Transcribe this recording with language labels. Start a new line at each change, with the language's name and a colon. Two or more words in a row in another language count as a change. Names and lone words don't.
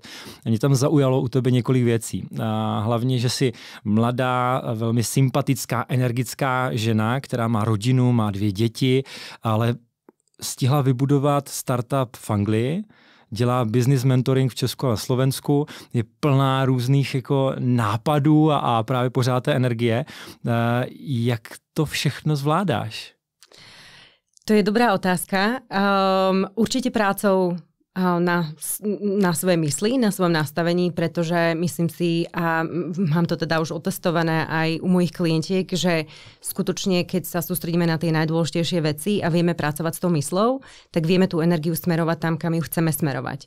Czech: Mě tam zaujalo u tebe několik věcí. Hlavně, že jsi mladá, velmi sympatická, energická žena, která má rodinu, má 2 děti, ale stihla vybudovat startup v Anglii, dělá
English: business mentoring
Czech: v Česku a Slovensku, je plná různých jako nápadů a právě pořád té energie. Jak to všechno zvládáš?
Slovak: To je dobrá otázka. Určite prácou na svojej mysli, na svojom nastavení, pretože myslím si, a mám to teda už otestované aj u mojich klientiek, že skutočne, keď sa sústredíme na tie najdôležitejšie veci a vieme pracovať s tou myslou, tak vieme tú energiu smerovať tam, kam ju chceme smerovať.